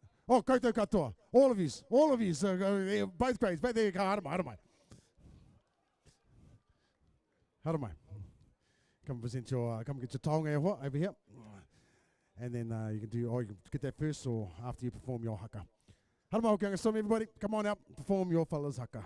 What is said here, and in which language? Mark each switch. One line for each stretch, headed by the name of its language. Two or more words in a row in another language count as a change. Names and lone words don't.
Māori: Oh, koutou katoa.
English: All of yous. Both grades. Back there you go. Haramai. Come present your, come get your taonga over here. And then you can do, or you can get that first or after you perform your haka. Haramai Hokianga Storm, everybody. Come on out, perform your fellas haka.